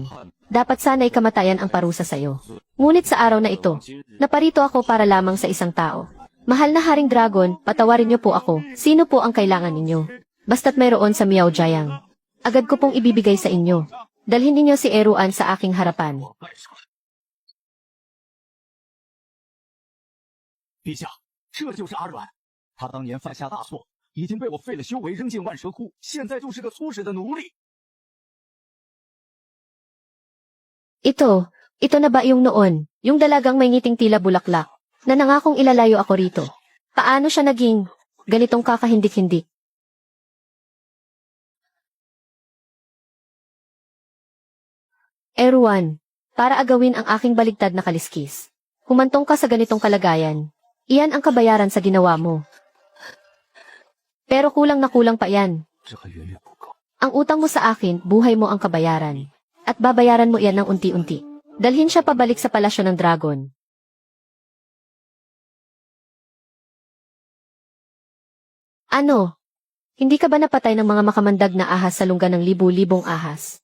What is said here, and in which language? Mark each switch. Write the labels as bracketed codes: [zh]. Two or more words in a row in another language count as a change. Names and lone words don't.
[tl] Dapat sana'y kamatayan ang parusa sa iyo. Ngunit sa araw na ito, naparito ako para lamang sa isang tao. Mahal na Haring Dragon, patawarin niyo po ako. Sino po ang kailangan ninyo? Basta't mayroon sa Miao Jiang. Agad ko pong ibibigay sa inyo. Dalhin ninyo si Erwan sa aking harapan. [zh] 陛下，这就是阿软，他当年犯下大错，已经被我废了修为，扔进万蛇窟，现在就是个粗使的奴隶。 [tl] Ito na ba yung noon, yung dalagang may ngiting tila bulaklak, na nangakong ilalayo ako rito? Paano siya naging ganitong kakahindik-hindik? Erwan, para agawin ang aking baligtad na kaliskis. Humantong ka sa ganitong kalagayan. Iyan ang kabayaran sa ginawa mo. Pero kulang na kulang pa yan. [zh] 这还远远不够。 [tl] Ang utang mo sa akin, buhay mo ang kabayaran. At babayaran mo iyan ng unti-unti. Dalhin siya pabalik sa palasyo ng dragon. Ano? Hindi ka ba napatay ng mga makamandag na ahas sa lungga ng libu-libong ahas?